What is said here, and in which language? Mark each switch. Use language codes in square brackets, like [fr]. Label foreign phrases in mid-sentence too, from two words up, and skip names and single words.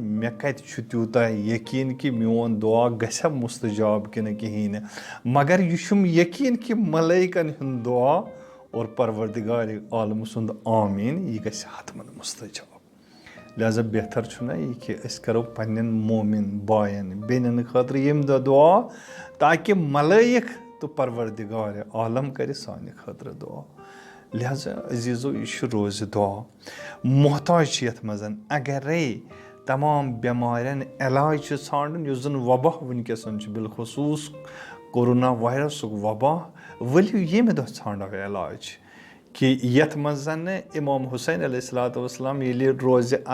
[ks] मे कत त्यूता यकीन कि मोन दुआ गसा मुस्तजाब कि कहीं मगर यह यकीन कि मलाइकन हुंद दुआ और परवरदिगार आलम सुंद आमीन यह गस हतमन मुस्तजाब लिहाजा बेहतर यह कि करो पन्न मोमिन बायन बेनन खतर यम दुआ ताकि मलाइक तो परवरदिगार आलम कर सान खतर दुआ लिहाजा अजीज़ो यह रोज़ दुआ मोहताज ये मजन अगरे तमाम बेमारन इलाज ान वबा वनकस बिलखसूस कोरोना वायरसुक वबा वलियो येमे दो षांडो इलाज कि यथ मज इमाम हुसैन अलैहिस्सलाम ये रोज़